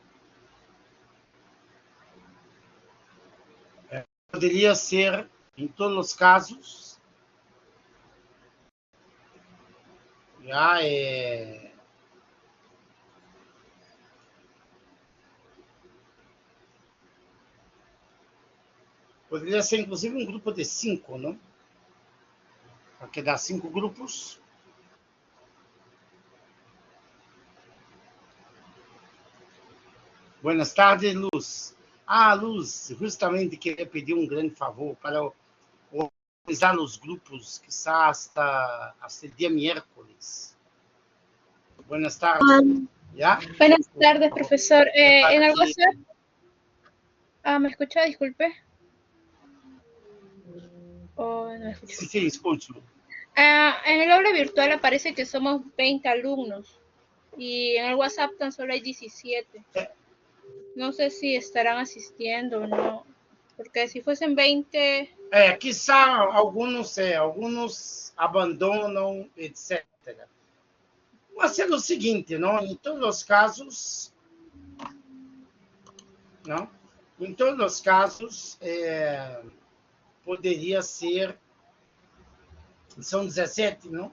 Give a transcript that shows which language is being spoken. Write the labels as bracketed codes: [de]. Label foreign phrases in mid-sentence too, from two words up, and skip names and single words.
[pt] Poderia ser, em todos os casos, já poderia ser, inclusive, um grupo de 5, não? Porque dá 5 grupos. [es] Buenas tardes, Luz. Luz, [pt] justamente queria pedir um grande favor para organizar os grupos, [es] quizás hasta el día miércoles. Buenas tardes. ¿Ya? Buenas tardes, profesor. En el WhatsApp. ¿Me escucha? Disculpe. Oh, no me escucho. Sí, sí, escucho. En el aula virtual aparece que somos 20 alumnos y en el WhatsApp tan solo hay 17. No sé si estarán asistiendo o no, porque si fuesen 20... [pt] Quizá alguns abandonam, etc. Mas é o seguinte, não? Em todos os casos, não? Em todos os casos, poderia ser, são 17, não?